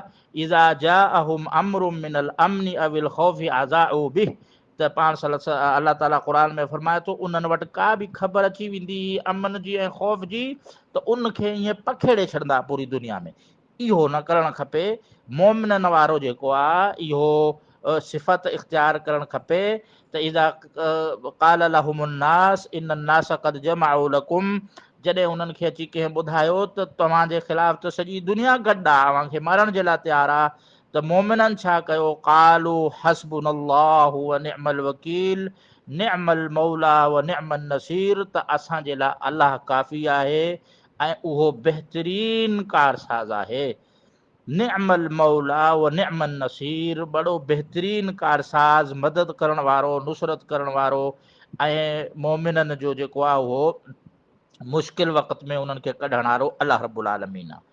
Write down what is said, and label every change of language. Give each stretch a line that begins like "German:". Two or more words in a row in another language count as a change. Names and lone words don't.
Arabic: إذا جاءهم أمر من الأمن أو الخوف أذاعوا به,
Sindhi: त पाण अलाह ताला क़ुर में फरमाए थो उन्हनि वटि का बि ख़बर अची वेंदी अमन जी ऐं ख़ौफ़ जी त उनखे ईअं पखेड़े छॾंदा पूरी दुनिया में। इहो न करणु खपे। मोमिननि वारो जेको आहे इहो सिफ़त इख़्तियार करणु खपे त
Arabic: إذا قال لهم الناس إن الناس قد جمعوا لكم,
Sindhi: जॾहिं उन्हनि खे अची कंहिं ॿुधायो त तव्हांजे ख़िलाफ़ त सॼी दुनिया गॾु आहे, तव्हांखे मारण जे लाइ तयारु आहे, त मोमिननि छा कयो?
Arabic: قالوا حسبنا الله ونعم الوكيل نعم المولى ونعم النصير,
Sindhi: त असांजे लाइ अलाह काफ़ी आहे ऐं उहो बहितरीन कारसाज़ आहे।
Arabic: نعم المولى ونعم النصير,
Sindhi: बड़ो बहितरीन कारसाज़, मदद करण वारो, नुसरत करण वारो ऐं मोमिननि जो जेको आहे उहो मुश्किल वक़्त में उन्हनि खे कढण वारो
Arabic: الله رب العالمين
Sindhi: आहे।